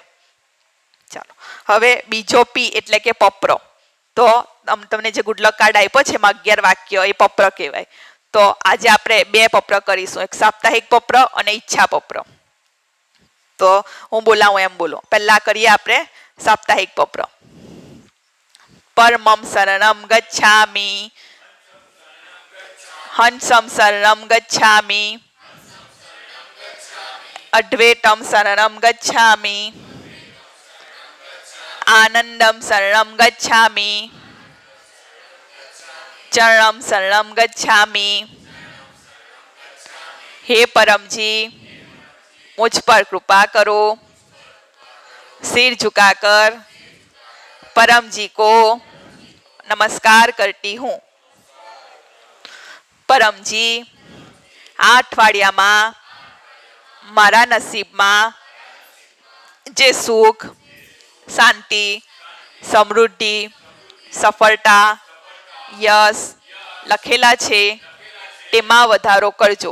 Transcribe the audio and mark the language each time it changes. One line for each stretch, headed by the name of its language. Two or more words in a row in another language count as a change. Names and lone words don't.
Gujarati: ચાલો, હવે બીજો પી એટલે કે પપ્ર. તો તમને જે ગુડલક કાર્ડ આપ્યો છે એમાં 11 વાક્ય, એ પપ્ર કહેવાય. તો આજે આપણે 2 પપ્ર કરીશું, એક સાપ્તાહિક પપ્ર અને ઈચ્છા પપ્ર. તો હું બોલાવું એમ બોલો. પહેલા કરીએ આપણે સાપ્તાહિક પપ્ર.
Sanskrit: પરમમ શરણમ ગચ્છામિ, હંસમ શરણમ ગચ્છામિ, અદ્વૈતમ શરણમ ગચ્છામિ, આનંદમ શરણમ ગચ્છામિ, ચરણમ શરણમ ગચ્છામિ.
Gujarati: હે પરમજી,
Hindi: मुझ पर कृपा करो. सिर झुकाकर परम जी को नमस्कार करती हूँ. परमજી,
Gujarati: આ અઠવાડિયામાં મારા નસીબમાં જે સુખ, શાંતિ, સમૃદ્ધિ, સફળતા, યશ લખેલા છે તેમાં વધારો કરજો.